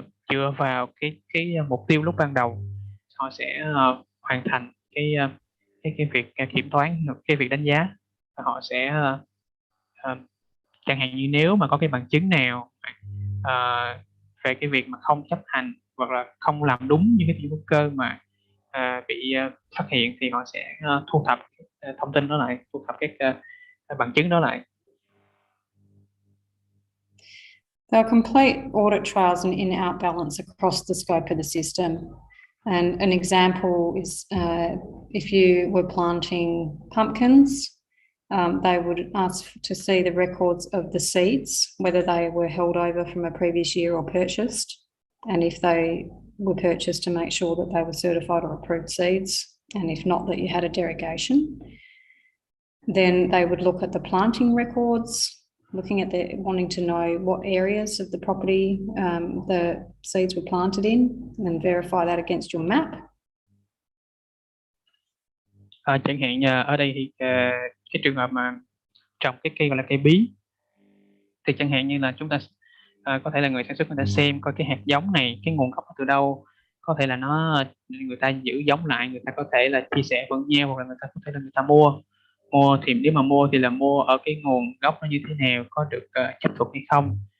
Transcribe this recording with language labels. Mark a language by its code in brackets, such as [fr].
[vi] dựa vào cái mục tiêu lúc ban đầu, họ sẽ hoàn thành cái việc kiểm toán, cái việc đánh giá, và họ sẽ chẳng hạn như nếu mà có cái bằng chứng nào về cái việc mà không chấp hành hoặc là không làm đúng như cái tiêu hữu cơ mà bị phát hiện, thì họ sẽ thu thập thông tin đó lại, thu thập các bằng chứng đó lại. [en] They'll complete audit trials and in-out balance across the scope of the system. And an example is if you were planting pumpkins They would ask to see the records of the seeds, whether they were held over from a previous year or purchased, and if they were purchased, to make sure that they were certified or approved seeds, and if not, that you had a derogation. Then they would look at the planting records, looking at wanting to know what areas of the property the seeds were planted in, and verify that against your map. [vi] Chẳng hạn ở đây thì cái trường hợp mà trồng cái cây gọi là cây bí, thì chẳng hạn như là chúng ta có thể là người sản xuất người ta xem coi cái hạt giống này, cái nguồn gốc từ đâu, có thể là người ta giữ giống lại, người ta có thể là chia sẻ với nhau, hoặc là người ta có thể là người ta mua thì nếu mà mua thì là mua ở cái nguồn gốc nó như thế nào, có được chấp thuận hay không.